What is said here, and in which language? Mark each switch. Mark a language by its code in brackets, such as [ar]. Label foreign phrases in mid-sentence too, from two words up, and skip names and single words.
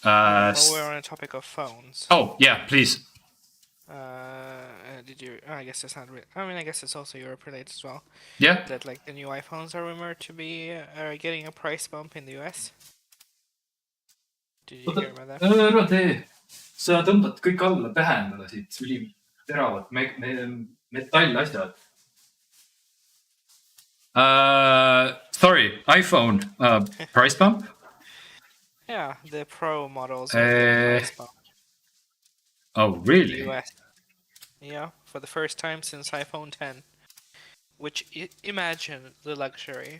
[en] While we're on the topic of phones. Oh yeah, please. Did you? I guess it's not. I mean, I guess it's also Europe related as well. Yeah. That like the new iPhones are rumored to be getting a price bump in the US. Did you hear about that? [et] Ära tee. Sa tõmbad kõik alla pähe endale siit üliteravad metallasjad. [en] Sorry, iPhone price bump? Yeah, the Pro models are getting price bump. Oh, really? In the US. Yeah, for the first time since iPhone 10. Which, imagine the luxury.